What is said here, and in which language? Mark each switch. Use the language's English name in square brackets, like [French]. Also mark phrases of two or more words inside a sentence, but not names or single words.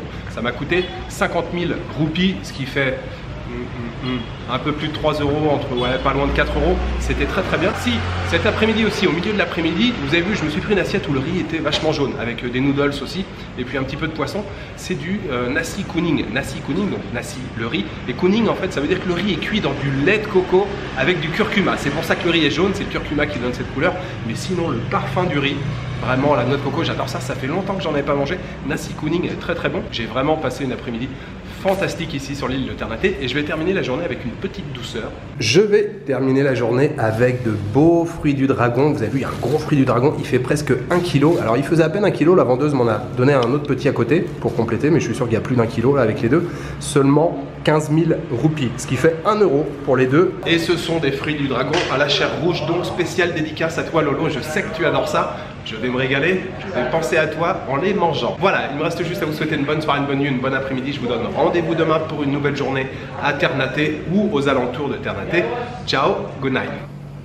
[French] Ça m'a coûté 50 000 roupies, ce qui fait un peu plus de 3 euros, entre pas loin de 4 euros. C'était très très bien. Si cet après-midi aussi, au milieu de l'après-midi, vous avez vu, je me suis pris une assiette où le riz était vachement jaune, avec des noodles aussi, et puis un petit peu de poisson. C'est du [Indonesian] nasi kuning. Nasi kuning, [French] donc nasi, le riz. Et kuning en fait, ça veut dire que le riz est cuit dans du lait de coco avec du curcuma. C'est pour ça que le riz est jaune, c'est le curcuma qui donne cette couleur. Mais sinon, le parfum du riz, vraiment la noix de coco, j'adore ça. Ça fait longtemps que j'en ai pas mangé. [Indonesian] Nasi kuning [French] est très très bon. J'ai vraiment passé une après-midi fantastique ici sur l'île de Ternate, et je vais terminer la journée avec une petite douceur. Je vais terminer la journée avec de beaux fruits du dragon. Vous avez vu, il y a un gros fruit du dragon, il fait presque 1 kg. Alors il faisait à peine 1 kg, la vendeuse m'en a donné un autre petit à côté pour compléter, mais je suis sûr qu'il y a plus d'1 kg là avec les deux. Seulement 15 000 roupies, ce qui fait 1 euro pour les deux. Et ce sont des fruits du dragon à la chair rouge, donc spéciale dédicace à toi Lolo, je sais que tu adores ça. Je vais me régaler, je vais penser à toi en les mangeant. Voilà, il me reste juste à vous souhaiter une bonne soirée, une bonne nuit, une bonne après-midi. Je vous donne rendez-vous demain pour une nouvelle journée à Ternate ou aux alentours de Ternate. Ciao, [English] good night.